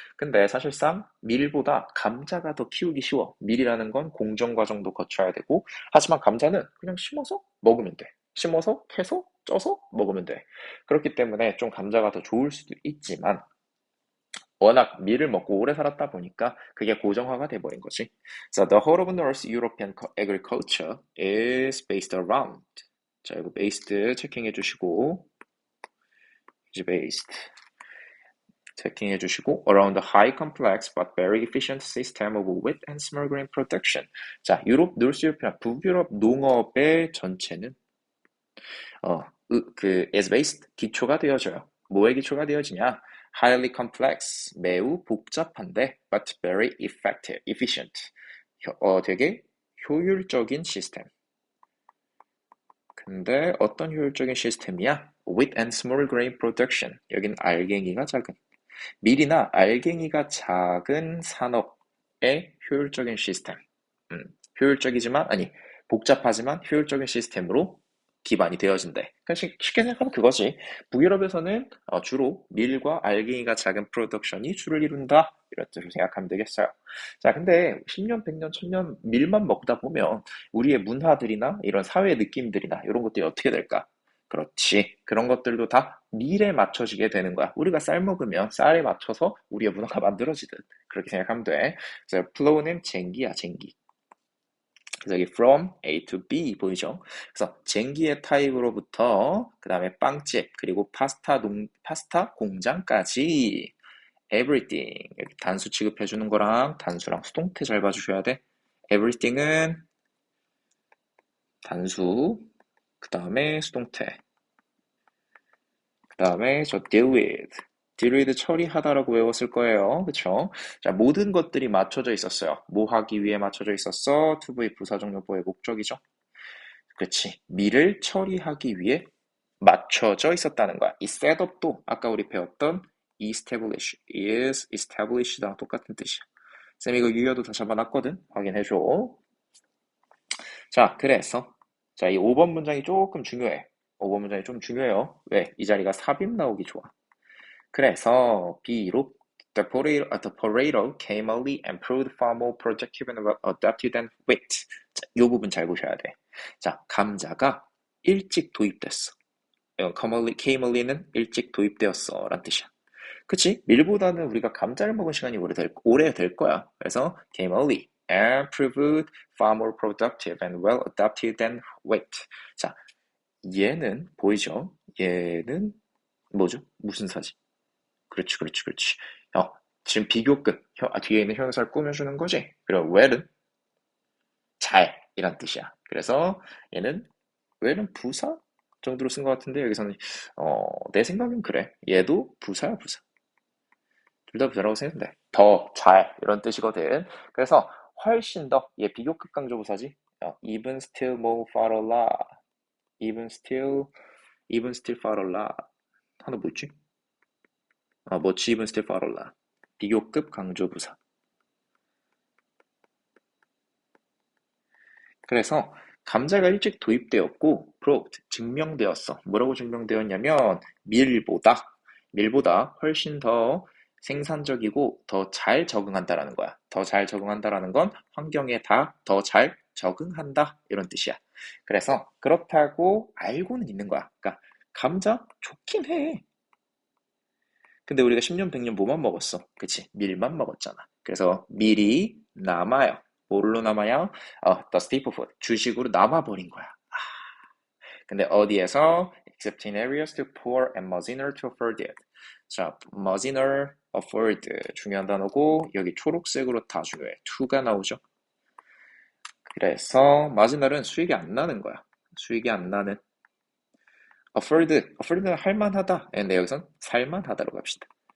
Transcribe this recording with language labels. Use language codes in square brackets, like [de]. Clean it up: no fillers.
[ko] 근데 사실상 밀보다 감자가 더 키우기 쉬워. 밀이라는 건 공정 과정도 거쳐야 되고, 하지만 감자는 그냥 심어서 먹으면 돼. 심어서 캐서 쪄서 먹으면 돼. 그렇기 때문에 좀 감자가 더 좋을 수도 있지만 워낙 밀을 먹고 오래 살았다 보니까 그게 고정화가 돼버린 거지. [en] So the whole of North European agriculture is based around. [ko] 자, 이거 [en] based [ko] 체킹해 주시고 이제 [en] based [ko] 체킹해 주시고 [en] around the high complex but very efficient system of wheat and small grain production. [ko] 자, 유럽, 노스 유럽, 북유럽 농업의 전체는 [en] is based [ko] 기초가 되어져요. 뭐에 기초가 되어지냐? [en] Highly complex, [ko] 매우 복잡한데, [en] but very effective, efficient. [ko] 되게 효율적인 시스템. 근데 어떤 효율적인 시스템이야? [en] Wheat and small grain production. [ko] 여긴 알갱이가 작은. 밀이나 알갱이가 작은 산업의 효율적인 시스템. 효율적이지만, 아니, 복잡하지만 효율적인 시스템으로 기반이 되어진대. 그러니까 쉽게 생각하면 그거지. 북유럽에서는 주로 밀과 알갱이가 작은 프로덕션이 주를 이룬다. 이런 뜻으로 생각하면 되겠어요. 자, 근데 10년, 100년, 1000년 밀만 먹다 보면 우리의 문화들이나 이런 사회 느낌들이나 이런 것들이 어떻게 될까? 그렇지. 그런 것들도 다 밀에 맞춰지게 되는 거야. 우리가 쌀 먹으면 쌀에 맞춰서 우리의 문화가 만들어지듯. 그렇게 생각하면 돼. 그래서 flow는 쟁기야, 쟁기. 그래서 여기 [en] from A to B [ko] 보이죠? 그래서 쟁기의 타입으로부터 그 다음에 빵집 그리고 파스타 공장까지 everything 여기 단수 취급해 주는 거랑 단수랑 수동태 잘 봐주셔야 돼. everything은 단수 그 다음에 수동태 그 다음에 저 deal with 처리하다라고 외웠을 거예요. 그쵸? 자, 모든 것들이 맞춰져 있었어요. 뭐 하기 위해 맞춰져 있었어? to be 부사적용법의 목적이죠. 그렇지. 미를 처리하기 위해 맞춰져 있었다는 거야. 이 셋업도 아까 우리 배웠던 is established랑 똑같은 뜻이야. 쌤 이거 유효도 다 잡아놨거든? 확인해줘. 자, 그래서 자, 이 5번 문장이 조금 중요해. 5번 문장이 좀 중요해요. 왜? 이 자리가 삽입 나오기 좋아. 그래서 B로 [en] the potato came early and proved far more productive and adaptive than wheat. [ko] 자, 이 부분 잘 보셔야 돼. 자, 감자가 일찍 도입됐어. came early는 일찍 도입되었어 라는 뜻이야. 그치? 밀보다는 우리가 감자를 먹은 시간이 오래 될 거야. 그래서 [en] came early and proved far more productive and well adapted than wheat. [ko] 자, 얘는 보이죠? 얘는 뭐죠? 무슨 사지? 그렇지, 그렇지, 그렇지. 지금 비교급, 뒤에 있는 형용사를 꾸며주는 거지. 그리고 well은 잘, 이란 뜻이야. 그래서 얘는 well은 부사 정도로 쓴 것 같은데 여기서는 내 생각엔 그래. 얘도 부사야, 부사. 둘 다 부사라고 생각하면 돼. 더, 잘, 이런 뜻이거든. 그래서 훨씬 더, 얘 비교급 강조부사지. [en] even still more far a lot. even still far a lot. [ko] 하나 뭐지? [en] much even still far a lot. [ko] 비교급 강조부사. 그래서 감자가 일찍 도입되었고 proved 증명되었어. 뭐라고 증명되었냐면 밀보다 훨씬 더 생산적이고 더 잘 적응한다라는 거야. 더 잘 적응한다라는 건 환경에 다 더 잘 적응한다 이런 뜻이야. 그래서 그렇다고 알고는 있는 거야. 그러니까 감자 좋긴 해. 근데 우리가 10년, 100년 뭐만 먹었어? 그치? 밀만 먹었잖아. 그래서 밀이 남아요. 뭘로 남아요? [en] the staple food. [ko] 주식으로 남아버린 거야. 근데 어디에서? [en] Except in areas too poor and marginal to afford it. [ko] 자, marginal, afford. 중요한 단어고, 여기 초록색으로 다 중요해. to가 나오죠. 그래서 marginal은 수익이 안 나는 거야. 수익이 안 나는. afford는 할만하다. 근데 여기선 살만하다로 갑시다.